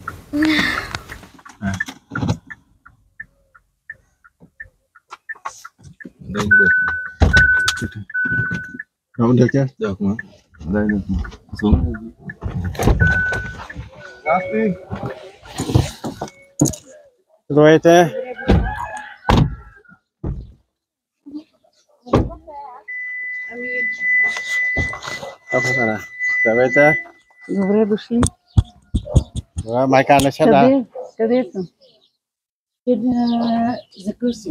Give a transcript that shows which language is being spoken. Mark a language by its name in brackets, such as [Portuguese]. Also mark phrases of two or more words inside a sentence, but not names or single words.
[Vietnamese] Đây được. Không được chứ? Được mà. Đây được mà. Xuống. Rồi thế. [Bulgarian] Здравейте. Добре дошли. Майка не седа. Къде съм? За къщи.